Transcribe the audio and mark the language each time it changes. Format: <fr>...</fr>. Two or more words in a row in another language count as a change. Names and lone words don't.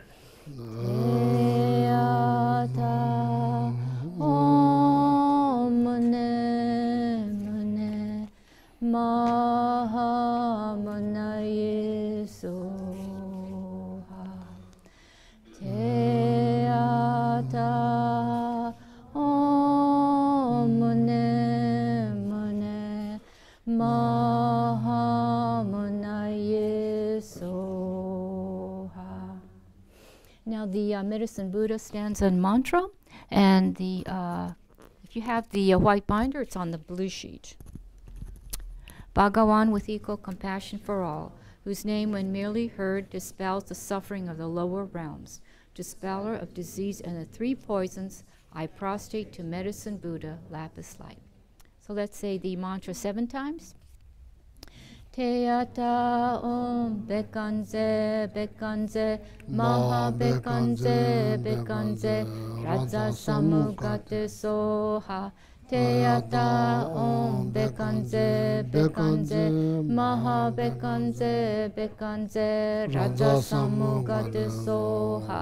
<sa>Te ata omune maha munaye soha. Te ata omune maha munaye soha.</sa> <en>Now the medicine Buddha stands on mantra, and the if you have the white binder, it's on the blue sheet. Bhagawan with equal compassion for all, whose name when merely heard dispels the suffering of the lower realms, dispeller of disease and the three poisons, I prostrate to medicine Buddha, lapis light. So let's say the mantra 7 times.</en> <sa>Te ata bekanze bekanze maha bekanze bekanze raja samugate soha. Te ata bekanze bekanze maha bekanze bekanze raja samugate soha.</sa>